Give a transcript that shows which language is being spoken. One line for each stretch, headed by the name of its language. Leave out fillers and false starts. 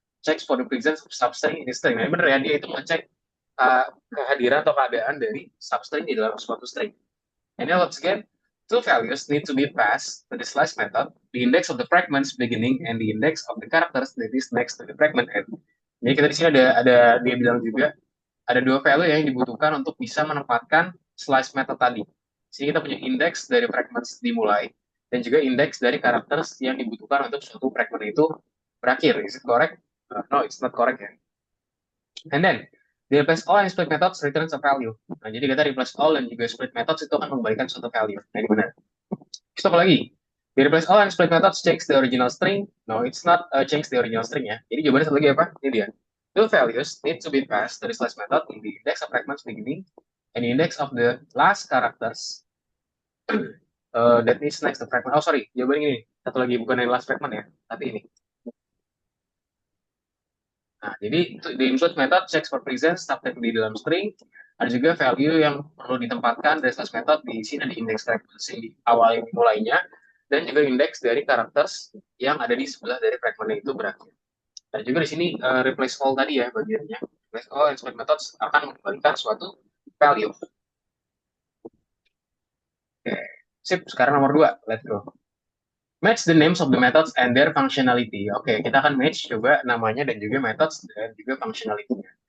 English: Checks for the presence of substring in the string.
Indonesian: Nah, ini benar ya, dia itu ngecek kehadiran atau keadaan dari substring di dalam suatu string.
English: And now once again, two values need to be passed to the slice method, the index of the fragments beginning and the index of the characters that is next to the fragment end.
Indonesian: Jadi kita di sini ada dia bilang juga ada 2 value yang dibutuhkan untuk bisa menempatkan slice method tadi. Sini kita punya index dari fragments dimulai dan juga index dari characters yang dibutuhkan untuk suatu fragment itu berakhir.
English: Is it correct? No, it's not correct ya. And then the replace all and split methods returns a value.
Indonesian: Nah, jadi kita replace all dan juga split methods itu akan memberikan suatu value. Nah, ini benar. Terus apa lagi?
English: The replace all and split methods checks the original string. No, it's not change the original string ya.
Indonesian: Jadi jawabannya satu lagi apa? Ini dia.
English: Two values need to be passed to the slice method in the index of fragments beginning and the index of the last characters that is next to fragment. Oh, sorry.
Indonesian: Jawabannya ini. Satu lagi, bukan yang last fragment ya, tapi ini. Nah, jadi
English: the include method checks for presence subject
Indonesian: di dalam string. Ada juga value yang perlu ditempatkan dari slash method di sini ada index fragments di awal mulainya dan juga indeks dari characters yang ada di sebelah dari fragment itu berakhir. Dan juga di sini replace all tadi ya bagiannya.
English: Replace all and split methods
Indonesian: akan mengembalikan suatu value. Oke, sip. Sekarang nomor 2,
English: let's go. Match the names of the methods and their functionality.
Indonesian: Oke, kita akan match coba namanya dan juga methods dan juga functionality-nya.